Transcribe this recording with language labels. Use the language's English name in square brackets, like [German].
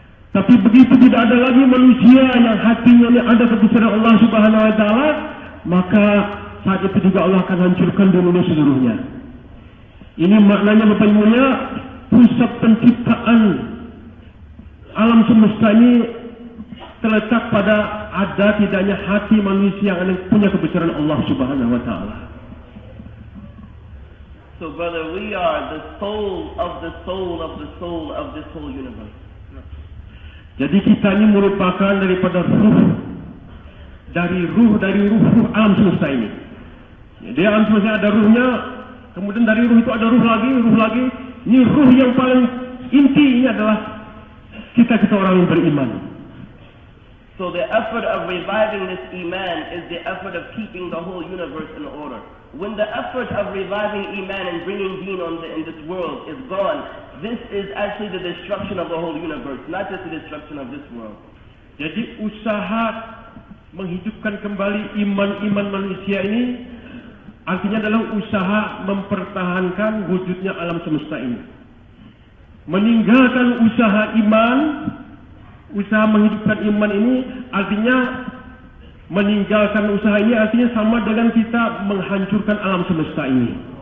[Indonesian] Tapi begitu tidak ada lagi manusia yang hatinya ini ada kebesaran Allah [Arabic] Subhanahu wa taala, [Indonesian] maka saat itu juga Allah akan hancurkan dunia seluruhnya. Ini maknanya Bapak Ibu mulia, pusat penciptaan alam semesta ini terletak pada ada tidaknya hati manusia yang punya kebesaran Allah [Arabic] Subhanahu wa taala. [English] So brother, we are the soul of the soul of the soul of this whole universe. [Indonesian] Jadi kita ini merupakan daripada ruh dari ruh alam semesta ini. Jadi alam semesta ada ruhnya, kemudian dari ruh itu ada ruh lagi. Ini ruh yang paling inti ini adalah kita orang yang beriman. [English] So the effort of reviving this iman is the effort of keeping the whole universe in order. When the effort of reviving iman and bringing deen in this world is gone, this is actually the destruction of the whole universe, not just the destruction of this world. [Indonesian] Jadi usaha menghidupkan kembali iman manusia ini artinya adalah usaha mempertahankan wujudnya alam semesta ini. Meninggalkan usaha iman, usaha menghidupkan iman ini artinya meninggalkan usaha ini artinya sama dengan kita menghancurkan alam semesta ini.